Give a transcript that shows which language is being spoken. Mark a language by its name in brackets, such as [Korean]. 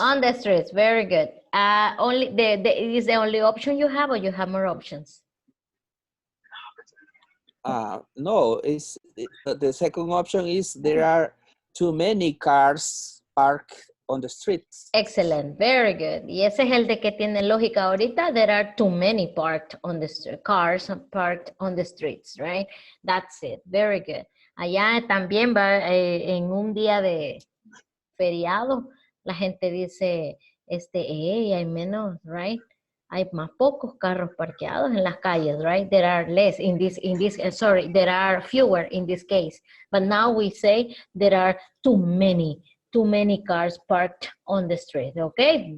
[English] On the streets. Very good. Only is the only option you have, or you have more options? No, the second option is there are too many cars parked on the streets. Excellent, very good. [Spanish] Y ese es el de que tiene lógica ahorita. [English] There are too many cars parked on the streets, right? That's it, very good. [Spanish] Allá también va en un día de feriado, La gente dice, hey, hay menos, [English] right? [Spanish] Hay más pocos carros parqueados en las calles, [English] right? There are less in this, sorry, there are fewer in this case. But now we say there are too many cars parked on the street, okay?